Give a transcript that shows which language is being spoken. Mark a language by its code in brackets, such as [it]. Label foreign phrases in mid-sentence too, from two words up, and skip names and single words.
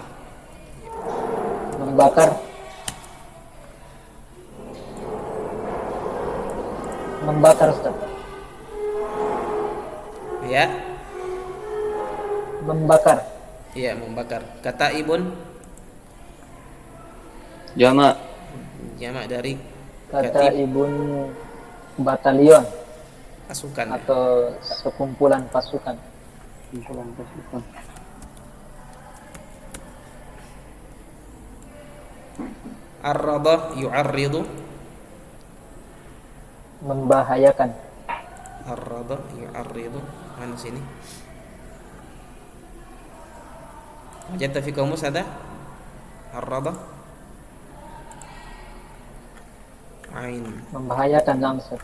[ms] Membakar. Membakar, Ustaz. Ya, Membakar. iya membakar. Kata ibun, Jamak. jamak dari Kata katib, ibun batalion pasukan ya. atau sekumpulan pasukan. Kumpulan pasukan. [ar] عرّض يعرّض, [ms] Membahayakan. [ar] عرّض يعرّض. [ms] Mana sini? [ar] وجدت في قاموس ada? عرّض عين, [ms] Membahayakan langsung.